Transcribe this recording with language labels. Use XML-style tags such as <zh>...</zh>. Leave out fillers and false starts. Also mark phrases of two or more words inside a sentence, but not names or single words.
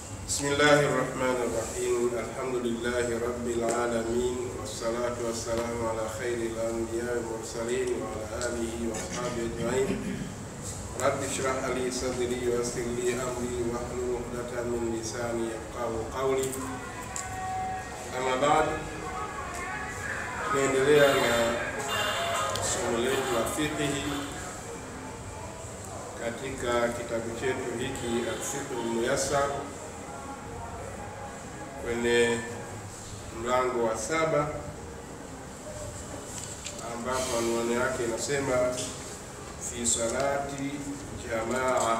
<ar>بسم الله الرحمن الرحيم الحمد لله رب العالمين والصلاة والسلام على خير الأنبياء والمرسلين وعلى آله وأصحابه أجمعين. رب اشرح لي صدري ويسر لي أمري واحلل عقدة من لساني يفقهوا قولي. أما بعد,</ar> <sw>tunaendelea na somo letu la fiqh katika kitabu chetu hiki Al-Fiqh Al-Muyassar kwenye mlango wa 7 ambapo anwani yake inasema</sw> <ar>في صلاة الجماعة.</ar>